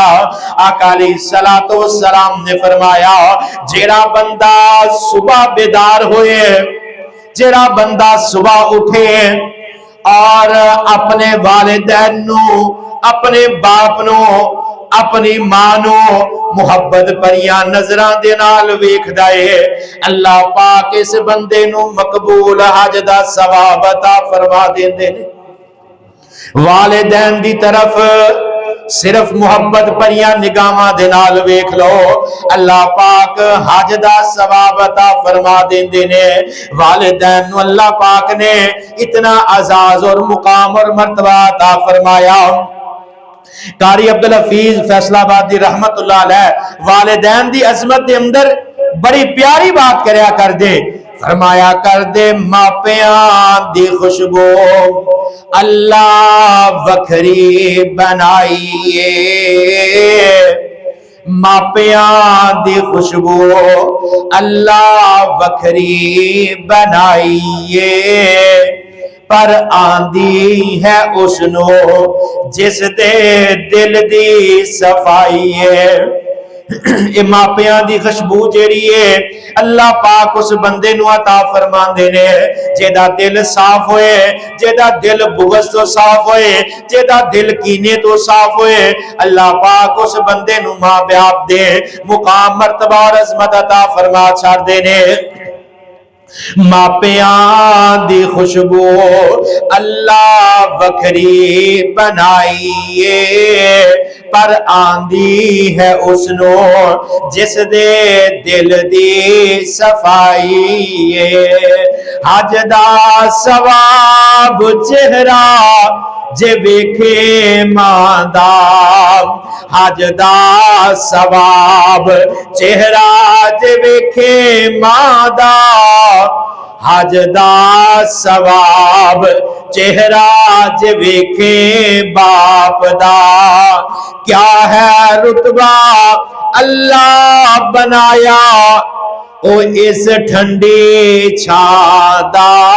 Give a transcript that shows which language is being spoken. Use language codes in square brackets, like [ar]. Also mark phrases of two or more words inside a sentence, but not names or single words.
[pa] آقا علیہ الصلوۃ والسلام نے فرمایا جیڑا بندہ صبح بیدار ہوئے، جیڑا بندہ صبح اٹھے اور اپنے والدین نو، اپنے باپ نو، اپنی ماں نو محبت بھریاں نظراں دے نال ویکھدا ہے، اللہ پاک اس بندے نو مقبول حج دا ثواب عطا فرما دیندے نے۔ والدین دی طرف صرف محبت بھریاں نگاہاں دے نال ویکھ لو، اللہ پاک حج دا ثواب عطا فرما دیندے نے۔ والدین نو اللہ پاک نے اتنا اعزاز اور مقام اور مرتبہ عطا فرمایا۔ قاری عبدالحفیظ فیصل آبادی رحمت اللہ علیہ والدین دی عظمت دے اندر بڑی پیاری بات کریا کر دے، فرمایا کر دے ماپیاں دی خوشبو اللہ وکھری بنائیے، ماپیاں دی خوشبو اللہ وکھری بنائیے، پر آندی ہے اس نو جس دے دل دی صفائی ہے۔ ماپیاں دی خوشبو جیڑی ہے اللہ پاک اس بندے نو عطا فرماندے نے جیدا دل صاف ہوئے، جیدا دل بغض تو صاف ہوئے، جیدا دل کینے تو صاف ہوئے، اللہ پاک اس بندے نو ماں باپ دے مقام مرتبہ اور عظمت عطا فرما چھاڑ دے نے۔ ماپیاں دی خوشبو اللہ وکھری بنائیے، پر آندی ہے اس نو جس دے دل دی صفائی ہے۔ حج دا ثواب چہرہ جے ویکھے ماں دا، حج دا ثواب چہرہ جے ویکھے ماں دا، حج دا ثواب چہرہ جے ویکھے باپ دا، کیا ہے رتبہ اللہ بنایا او اس ٹھنڈی چھاں دا،